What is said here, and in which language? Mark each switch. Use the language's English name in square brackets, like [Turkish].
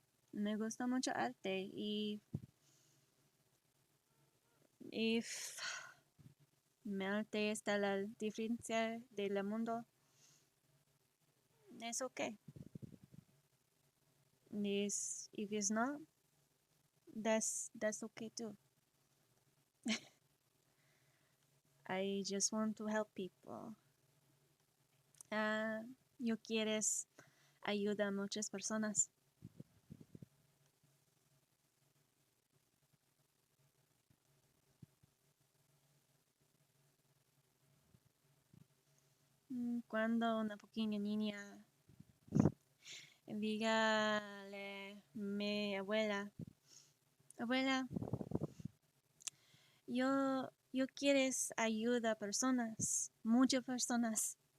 [Spanish] Me gusta mucho arte y if mi arte está la diferencia del mundo, es okay. [English] If it's not, that's okay too. I just want to help people. [Spanish] Yo quieres ayuda a muchas personas. Cuando una pequeña niña dígale mi abuela, yo quieres ayuda a personas, muchas personas.